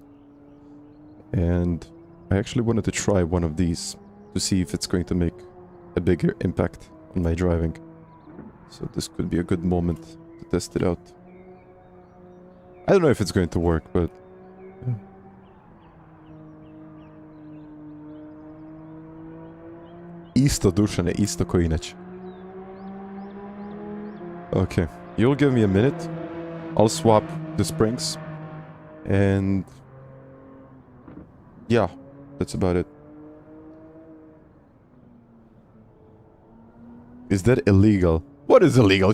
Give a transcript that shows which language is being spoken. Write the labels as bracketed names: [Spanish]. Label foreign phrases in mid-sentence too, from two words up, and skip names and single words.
[English] And I actually wanted to try one of these to see if it's going to make a bigger impact on my driving. So this could be a good moment to test it out. I don't know if it's going to work, but... yeah. [Serbian] Isto, Dušane, isto ko inače. [English] Okay, you'll give me a minute. I'll swap the springs. And... yeah, that's about it. Is that illegal? What is illegal?